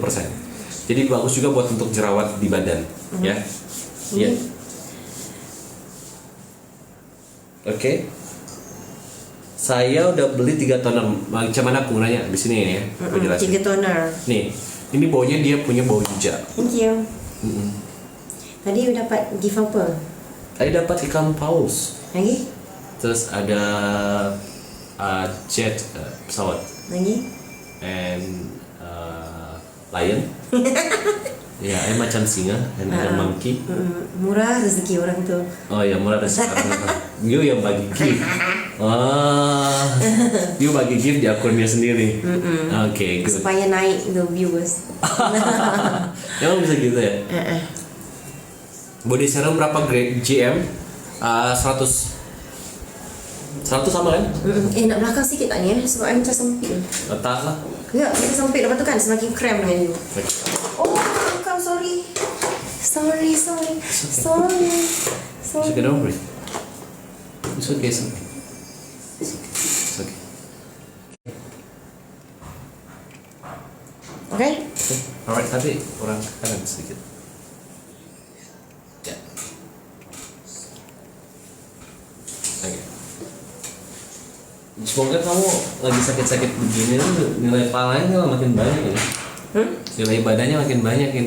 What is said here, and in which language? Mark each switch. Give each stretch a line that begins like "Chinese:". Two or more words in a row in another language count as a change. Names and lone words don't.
Indonesian: Jadi bagus juga buat untuk jerawat di badan, ya. Iya. Oke. Saya udah beli 3 toner.
Malay: Macam mana penggunanya?
Indonesian: Di sini ya, aku jelasin. 3 toner. Nih, ini baunya dia punya bau yuja.
English: Thank you.
Indonesian: Tadi dapat gift apa? Tadi dapat ikan paus. Lagi? Terus ada jet pesawat. Lagi?
English: And lion.
Malay: Ya, macam singa
English: and monkey.
Malay: Murah rezeki orang tu. Oh ya, murah rezeki orang tu. You yang bagi gift. You bagi gift di akunnya sendiri.
English: Oke, good.
Malay: Supaya naik
English: the viewers.
Indonesian: Emang bisa gitu ya?
English: Body serum
Indonesian: berapa grade GM? 100 sama kan?
Malay: Nak belakang sikit tak ni sebab I macam sempit. Tak lah. Ya, macam sempit lepas tu kan semakin krem dengan you. Oh, bukan,
English: sorry. It's okay, don't worry. It's okay. Okay? Alright,
Indonesian: tapi kurang kanan sedikit. Ya. Oke. Semoga kamu lagi sakit-sakit begini tuh nilai palanya makin banyak ini. Nilai badannya makin banyak ini.